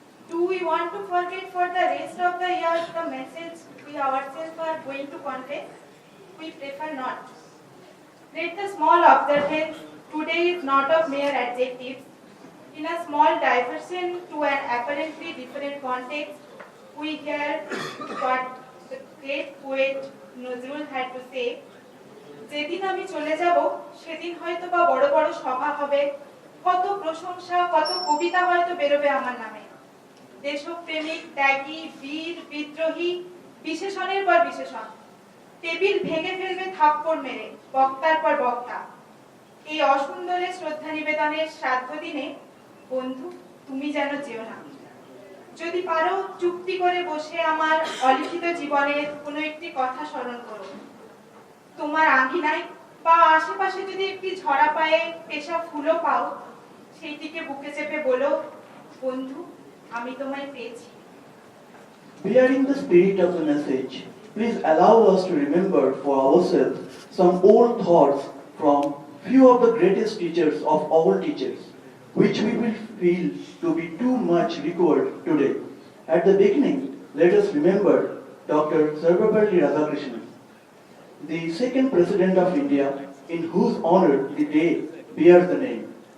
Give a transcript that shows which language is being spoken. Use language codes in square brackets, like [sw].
[en] Do we want to forget for the rest of the year the message we ourselves are going to convey? We prefer not. Let the small observance today is not of mere adjectives. In a small diversion to an apparently different context, we hear what the great poet Nazrul had to say. [bn] যেদিন আমি চলে যাব সেদিন হয়তো বা বড় বড় সভা হবে, কত প্রশংসা, কত কবিতা হয়তো বেরোবে আমার নামে। দেশপ্রেমিক, ত্যাগী, বীর, বিদ্রোহী, বিশেষণের পর বিশেষণ। টেবিল ভেঙে ফেলবে থাপ্পড় মেরে, বক্তার পর বক্তা। এই অসুন্দরে শ্রদ্ধা নিবেদনের শ্রাদ্ধ দিনে বন্ধু তুমি যেন যেও না। যদি পারো চুক্তি করে বসে আমার অলিখিত জীবনের কোনো একটি কথা স্মরণ করো। তোমার আঙ্গিনায় বা আশেপাশে যদি একটি ঝরা পায়ে পেশা ফুলও পাও, সেইটিকে বুকে চেপে বলো, বন্ধু আমি তোমায় পেয়েছি। [en] Bearing the spirit of the message, please allow us to remember for ourselves some old thoughts from few of the greatest teachers of all teachers, which we will feel to be too much required today. At the beginning, let us remember Dr. Sarvepalli Radhakrishnan, the second President of India, in whose honor the day bears the name.